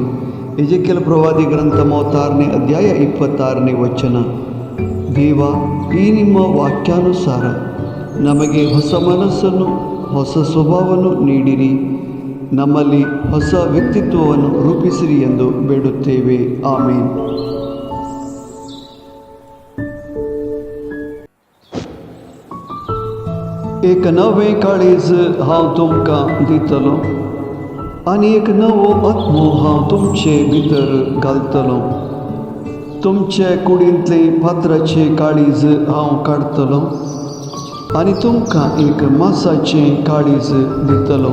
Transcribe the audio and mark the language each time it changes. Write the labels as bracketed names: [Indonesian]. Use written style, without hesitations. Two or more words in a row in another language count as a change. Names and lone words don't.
[Kannada] ಎಜೆಕೇಲ್ ಪ್ರವಾದಿ ಗ್ರಂಥ 36ನೇ ಅಧ್ಯಾಯ 26ನೇ ವಚನ. ದೇವ, ಈ ನಿಮ್ಮ ವಾಕ್ಯಾನುಸಾರ ನಮಗೆ ಹೊಸ ಮನಸ್ಸನ್ನು, ಹೊಸ ಸ್ವಭಾವವನ್ನು ನೀಡಿರಿ. ನಮ್ಮಲ್ಲಿ ಹೊಸ ವ್ಯಕ್ತಿತ್ವವನ್ನು ರೂಪಿಸಿರಿ ಎಂದು ಬೇಡುತ್ತೇವೆ. ಆಮೇನ್. [Konkani] एक नवें काळीज हांव तुमकां दितलो आनी एक नवो आत्मो हांव तुमचे भितर घालतलो. तुमचे कुडींतले फातराचे काळीज हांव काडतलो आनी तुमकां एक मांसाचें काळीज दितलो.